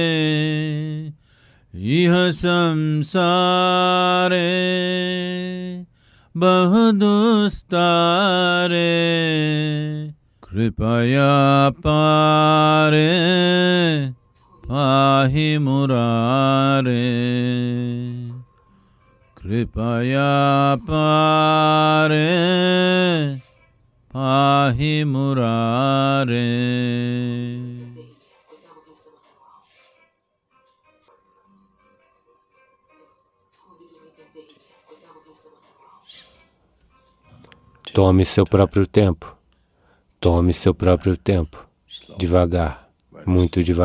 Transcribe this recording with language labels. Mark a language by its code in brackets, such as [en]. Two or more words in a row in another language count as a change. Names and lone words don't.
[sa] इह संसारे बहुदुस्तारे कृपया पारे पाहि मुरारे कृपया पारे पाहि मुरारे [pt] Tome seu próprio tempo. Tome seu próprio tempo. Devagar, muito devagar.